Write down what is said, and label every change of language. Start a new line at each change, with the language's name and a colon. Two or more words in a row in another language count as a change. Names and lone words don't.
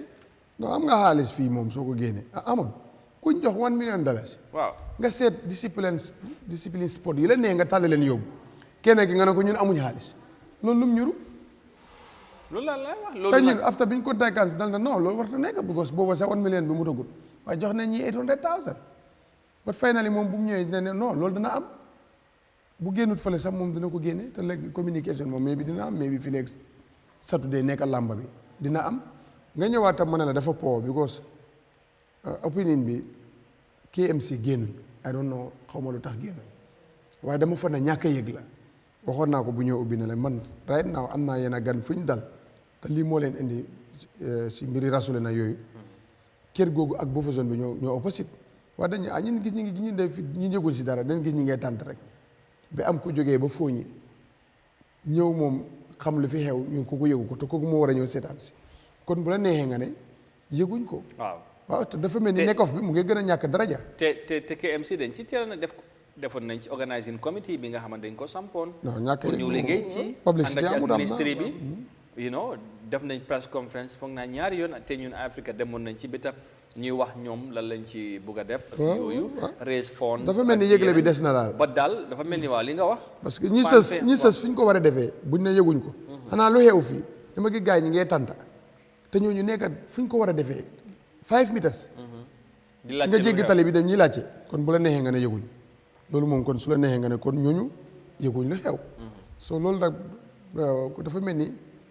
Wolof: non am nga xaalis fii moom soo ko génnee Amadou kuñ jox $1 million waaw nga seet
French: discipline sport
Wolof: yi la nee nga tàll leen yóbbu kenn ki nga ne ko ñun amuñ xaalis loolu lum ñuru loolu la wax loolu te ñun after bi ñu ko daykaan dal na non loolu war ta nekk because booba sax $1 million bi mu tagul waaye jox nañ ñi 800,000
English: but finally
Wolof: moom bu mu ñëwee dina ne non loolu dina am bu génnut fële sax moom dina ko génne te léegi communication moom mais bi dina am mais bi fi léegi Saturday nekk làmba bi dina am nga ñëwaat tam ma ne la dafa po because opinion bi KMC génnuñ
English: I don't know
Wolof: xaw ma lu tax génnuñ waaye dama fa ne ñàkk a yëg la waxoon naa ko bu ñëw ubbi na leen man
English: right now
Wolof: am naa yéen a gan fu ñu dal te lii moo leen indi si mbiri rasule na yooyu kër googu ak boo façon bi ñoo opposite waaye dañu ñun gis ñu def ñu njëgul si dara dañ gis ñi ngay tànt rek ba am ku jógee ba fooñi ñëw moom xam lu fi xew ñu ko yëgu ko te kooku moo war a ñëw seetaan si kon bu la neexee nga ne yëguñ ko waaw te dafa mel ni nekkof bi mu ngi gën a ñàkk daraja te KMC dañ ci teel na defoon nañ ci
English: organising committee
Wolof: bi nga xamante dañ ko sampoon non ñàkk pour ñu liggéey ci publicité ànd amul ak ministre bi def nañ
English: press conference
Wolof: foog naa ñaari yoon te ñun Africa demoon nañ ci bitam ñuy wax ñoom lan lañ ci bugg a def ak yooyu
English: raise funds
Wolof: dafa mel ni yëgle bi des na daal ba daal dafa mel ni waa li nga wax
French: parce que
Wolof: ñi sës fi ñu ko war a defee buñ ne yëguñ ko xanaa lu xew fii dama gi gars yi ñi ngay tànta te ñooñu nekkat fu ñu ko war a defee 5 meters nga jéggi tali bi dem ñi laajte kon bu la neexee nga ne yëguñ loolu moom kon su la neexee nga ne kon ñooñu yëguñ lu xew so loolu nag dafa mel ni